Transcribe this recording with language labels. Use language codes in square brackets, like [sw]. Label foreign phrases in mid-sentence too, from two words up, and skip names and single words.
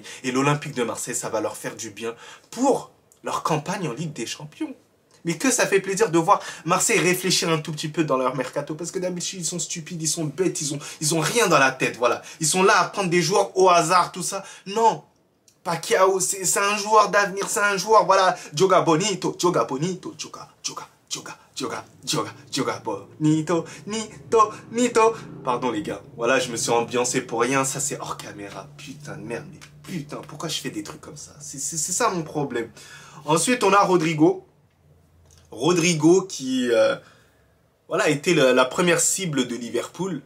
[fr] Et l'Olympique de Marseille, ça va leur faire du bien pour leur campagne en Ligue des Champions. Mais que ça fait plaisir de voir Marseille réfléchir un tout petit peu dans leur mercato. Parce que d'habitude, ils sont stupides, ils sont bêtes, ils ont rien dans la tête. Voilà. Ils sont là à prendre des joueurs au hasard, tout ça. Non. Pacquiao, c'est un joueur d'avenir, c'est un joueur, voilà, [pt] joga bonito, joga bonito, joga bonito, nito. [fr] Pardon les gars, voilà, je me suis ambiancé pour rien, ça c'est hors caméra, putain de merde, mais putain, pourquoi je fais des trucs comme ça? C'est ça mon problème. Ensuite, on a Rodrigo. Rodrigo qui, voilà, était la première cible de Liverpool.